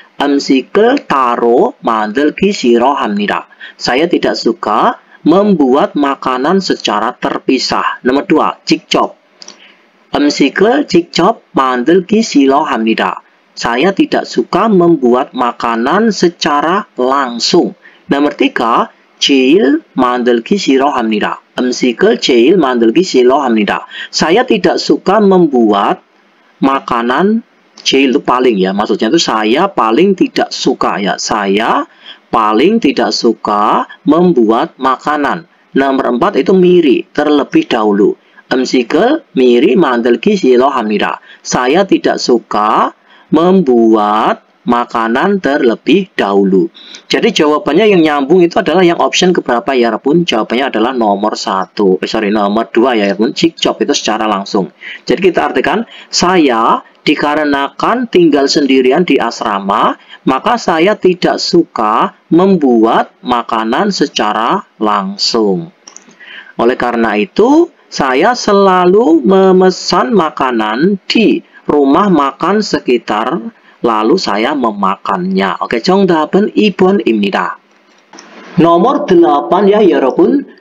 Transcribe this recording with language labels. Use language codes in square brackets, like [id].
[ko] 음식을 taro 만들기 싫어합니다. [id] Saya tidak suka membuat makanan secara terpisah. Nomor 2, 직접. [ko] 음식을 직접 만들기 싫어합니다. [id] Saya tidak suka membuat makanan secara langsung. [ko] Nomor 3, 제일 만들기 싫어합니다. 음식을 제일 만들기 싫어합니다. [id] Saya tidak suka membuat makanan. 제일 itu paling ya, maksudnya itu saya paling tidak suka ya. Saya paling tidak suka membuat makanan. Nomor 4 itu miri, terlebih dahulu. [ko] 음식을 미리 만들기 싫어합니다. [id] Saya tidak suka membuat makanan terlebih dahulu. Jadi jawabannya yang nyambung itu adalah yang option keberapa ya Repun? Jawabannya adalah nomor 1. Nomor 2 ya Repun. 직접 itu secara langsung. Jadi kita artikan, saya dikarenakan tinggal sendirian di asrama, maka saya tidak suka membuat makanan secara langsung. Oleh karena itu, saya selalu memesan makanan di rumah makan sekitar, lalu saya memakannya. [ko] Oke, 정답은 2번입니다. [id] nomor 8 ya 여러분.